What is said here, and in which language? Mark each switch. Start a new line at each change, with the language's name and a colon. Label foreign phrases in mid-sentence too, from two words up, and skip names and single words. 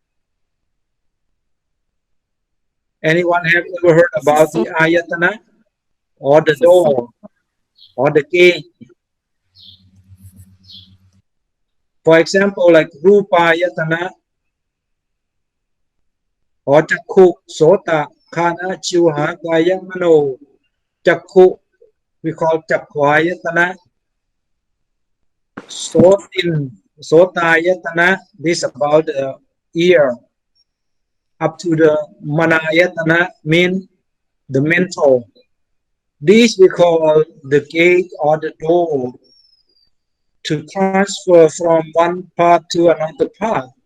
English: Anyone have ever heard about the ayatana or the door or the gate? For example, like
Pali: rupa ayatana or chakku, sota, khana, chiva, kaya, mano.
English: Chakku, we call
Pali: chakku ayatana.
English: Sotayatana, this about the ear. Up to the manayatana mean the mental. This we call the gate or the door to transfer from one part to another part.